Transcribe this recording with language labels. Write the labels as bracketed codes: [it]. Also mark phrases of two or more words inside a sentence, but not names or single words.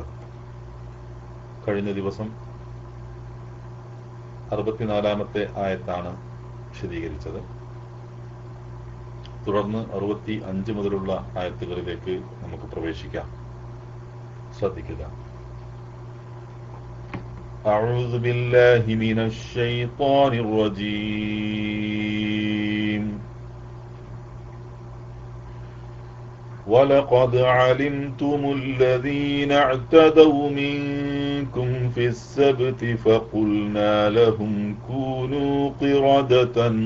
[ml] കഴിഞ്ഞ ദിവസം 64ാമത്തെ ആയത്താണ് വിശദീകരിച്ചത്. തുടർന്ന് 65 മുതലുള്ള ആയത്തുകളിലേക്ക് നമുക്ക് പ്രവേശിക്കാം. ശ്രദ്ധിക്കുക. [ar] أعوذ بالله من الشيطان الرجيم. ولقد علمتم الذين اعتدوا منكم في السبت فقلنا لهم كونوا قردة